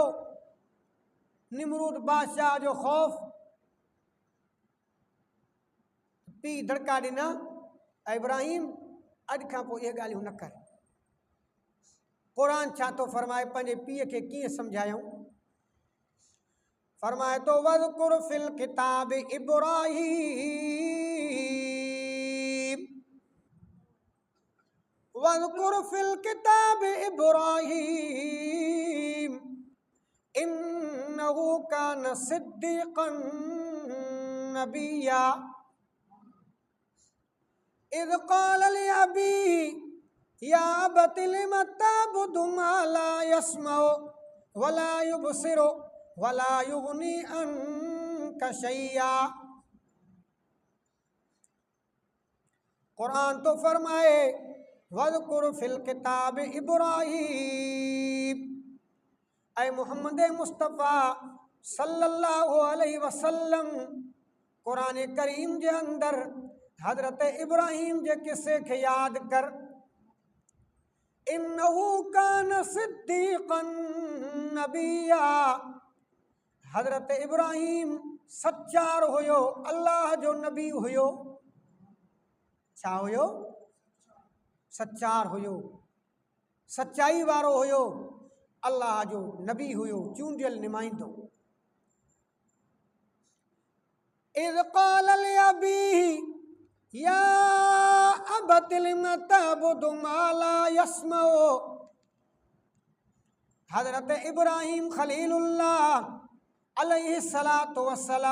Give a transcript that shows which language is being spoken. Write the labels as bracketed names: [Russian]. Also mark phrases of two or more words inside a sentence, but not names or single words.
[Sindhi] निमरूद बादशाह जो ख़ौफ़, पीउ धड़का ॾिना, इब्राहिम अॼु खां पोइ इहे ॻाल्हियूं न कर। क़ुरान छा थो फरमाए, पंहिंजे पीउ खे कीअं सम्झायूं? [Arabic] फरमाए तो واذكر في الكتاب إبراهيم، واذكر في الكتاب إبراهيم إنه كان صديقا نبيا إذ قال لأبيه يا أبت لم تعبد ما لا يسمع ولا يبصر ولا يغني عنك شيئا. [Sindhi] कुरान तो फरमाए [Arabic] واذكر في الكتاب إبراهيم, [Sindhi] ऐ मोहम्मद मुस्तफ़ा [Arabic] صلى الله عليه وسلم, [Sindhi] कुरान करीम जे अंदर हज़रत इब्राहीम जे किस्से खे यादि कर। [Arabic] إنه كان صديقا نبيا, [Sindhi] हज़रत इब्राहीम सच्चार हुयो, अल्लाह जो नबी हुयो। छा हुयो? सच्चार हुयो, सच्चाई वारो हुयो, अल्लाह जो नबी हुयो, चूंडियल निमाइंदो। [Arabic] إذ قال لأبيه يا أبت لم تعبد ما لا يسمع, [Sindhi] हज़रत इब्राहीम खलीलुल्लाह [Arabic] عليه الصلاة والسلام